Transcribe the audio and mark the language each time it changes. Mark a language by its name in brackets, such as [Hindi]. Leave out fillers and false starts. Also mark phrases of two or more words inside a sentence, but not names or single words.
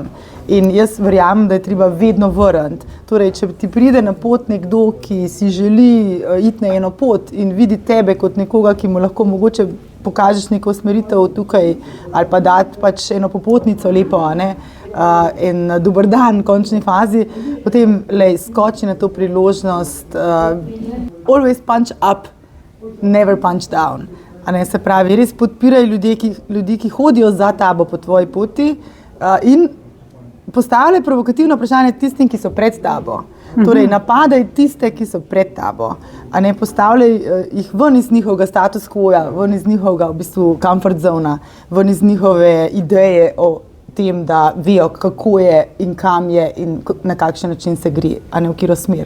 [Slovenian] In jaz verjamem, da je treba vedno vrniti. Torej, če ti pride na pot nekdo, ki si želi iti na eno pot in vidi tebe kot nekoga, ki mu lahko mogoče pokažeš neko usmeritev tukaj ali pa dati pač eno popotnico lepo, a ne? In dober dan v končni fazi, potem skoči na to priložnost. [English] Always punch up, never punch down. [Slovenian] A ne? Se pravi, res podpiraj ljudi, ki hodijo za tabo po tvoji poti in postavljaj provokativno vprašanje tistim, ki so pred tabo. Torej, napadaj tiste, ki so pred tabo, a ne postavljaj jih ven iz njihovega [Latin] status quoja, [Slovenian] ven iz njihovega v bistvu [English] comfort zona, [Slovenian] ven iz njihove ideje o tem, da vejo, kako je in kam je in na kakšen način se gre, a ne v katero smer.